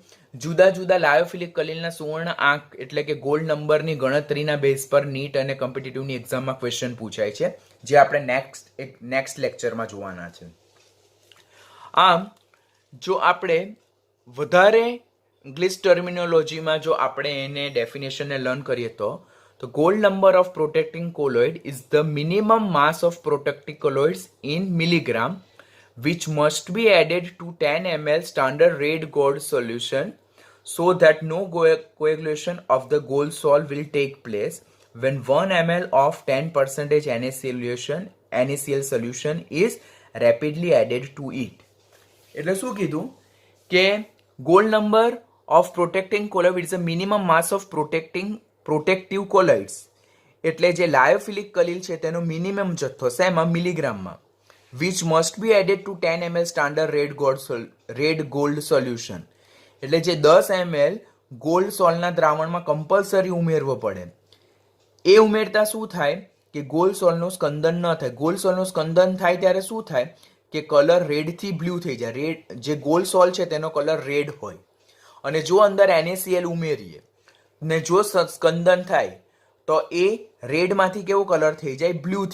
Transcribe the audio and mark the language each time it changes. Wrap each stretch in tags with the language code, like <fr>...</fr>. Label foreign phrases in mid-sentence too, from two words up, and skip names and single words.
<gu>જુદા જુદા લાયોફિલિક કલીલના સુવર્ણ આંક એટલે કે</gu> <en>gold numberની</en> <gu>ગણતરીના બેઝ પર નીટ અને કોમ્પિટિટિવની એક્ઝામમાં ક્વેશ્ચન પૂછાય છે, જે આપણે</gu> <en>next lectureમાં</en> <gu>જોવાના છે. આમ જો આપણે વધારે</gu> <en>English terminologyમાં</en> <gu>જો આપણે એને ડેફિનેશનને લર્ન કરીએ તો</gu> <en>gold number of protecting colloid is the minimum mass of protecting colloids in milligram which must be added to 10 ml standard red gold solution so that no coagulation of the gold salt will take place when 1 ml of 10% NaCl solution is rapidly added to it.</en> <gu>એટલે શું કીધું કે</gu> <en>gold number of protecting colloid is a minimum mass of protective colloids</en> <gu>એટલે જે લાયોફિલિક કલીલ છે તેનો મિનિમમ જથ્થો શેમાં? મિલીગ્રામમાં.</gu> <en>which must be added to 10 ml standard red gold solution</en> <gu>એટલે જે 10 ml ગોલ્ડ સોલ્ટના દ્રાવણમાં કમ્પલસરી ઉમેરવો પડે. એ ઉમેરતા શું થાય કે</gu> <en>gold saltનું</en> <gu>સ્કંદન ન થાય.</gu> <en>gold saltનું</en> <gu>સ્કંદન થાય ત્યારે શું થાય કે</gu> <en>color red</en> <gu>થી બ્લુ થઈ જાય. રેડ જે</gu> <en>gold salt</en> <gu>છે તેનો કલર રેડ હોય અને જો અંદર NaCl ઉમેરીએ ને જો સ્કંદન થાય તો એ રેડમાંથી કેવો કલર થઈ જાય?</gu>